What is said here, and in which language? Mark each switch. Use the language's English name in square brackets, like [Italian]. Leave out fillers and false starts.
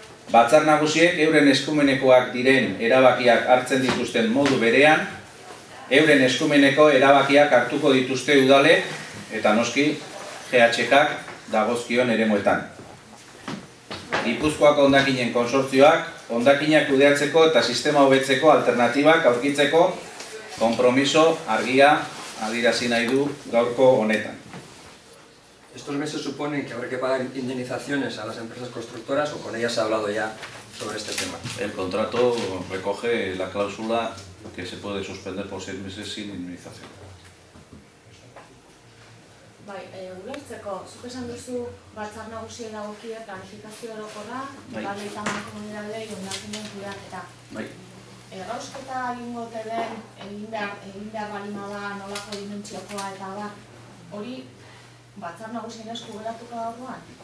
[Basque] Batzar nagusiek euren eskumenekoak diren erabakiak hartzen dituzten modu berean, euren eskumeneko erabakiak hartuko dituzte udalek eta noski GHKak dagozkion eremuetan. Gipuzkoako hondakinen konsortzioak hondakinak kudeatzeko eta sistema hobetzeko alternatibak aurkitzeko konpromiso argia adierazi nahi du gaurko honetan. [Spanish] Estos meses suponen que habrá que pagar indemnizaciones a las empresas constructoras o con ellas se ha hablado ya sobre este tema. El contrato recoge la cláusula que se puede suspender por 6 meses sin indemnización. [Basque] Bai, ulertzeko, zuk esan duzu batzar nagusiei dagokie planifikazio orokorra, udalei eta mankomunidadei hondakinen kudeaketa. Bai. Errausketa egingo ote den, egin behar balima da, nolako dimentsiokoa eta da, hori batzar nagusien esku geratuko dagoan?